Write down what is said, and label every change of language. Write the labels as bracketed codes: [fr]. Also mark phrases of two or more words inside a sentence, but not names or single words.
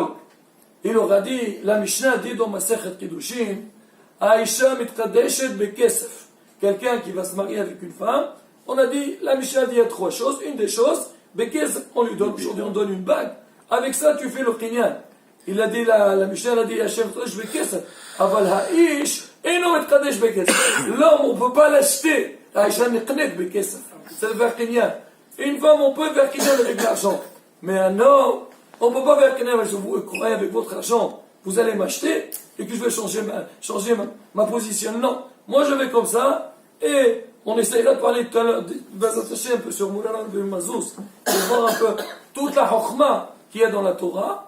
[fr] Il leur a dit, la Mishnah dit dans Masechet Kiddushin, [he] האשה מתקדשת בכסף. [fr] Quelqu'un qui va se marier avec une femme, on a dit, la Mishnah dit il y a 3 choses. Une des choses, bekesef, on lui donne, aujourd'hui on donne une bague. Avec ça, tu fais le kinyan. Il a dit, la Mishnah a dit, [he] השם מתקדשת בכסף. אבל האיש אינו מתקדשת בכסף. [fr] L'homme, on ne peut pas l'acheter. [he] האשה נקנית בכסף. [fr] C'est le faire kinyan. Une femme, on peut faire kinyan avec l'argent. Mais un homme, on ne peut pas faire kinyan avec votre argent. Vous allez m'acheter et que je vais changer ma position. Non. Moi, je vais comme ça et on essaiera de parler tout à l'heure, de s'attacher un peu sur Moulana Rabbi Mazouz, pour voir un peu toute la chokhma qu'il y a dans la Torah.